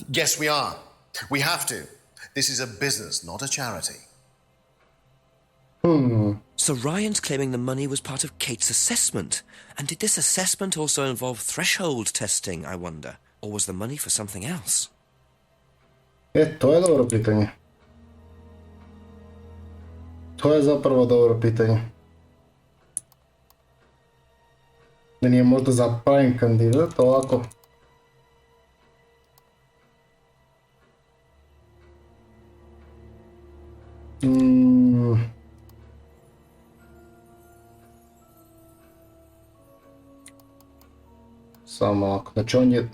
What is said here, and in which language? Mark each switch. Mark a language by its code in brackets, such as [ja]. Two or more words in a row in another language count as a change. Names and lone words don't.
[en] Yes, we are. We have to. This is a business, not a charity. So Ryan's claiming the money was part of Kate's assessment. And did this assessment also involve threshold testing, I wonder? Or was the money for something else? [bs] To je dobro pitanje. To je zapravo dobro pitanje. Da nije možda za prime kandidat, ovako. Samo ovako, znači on je...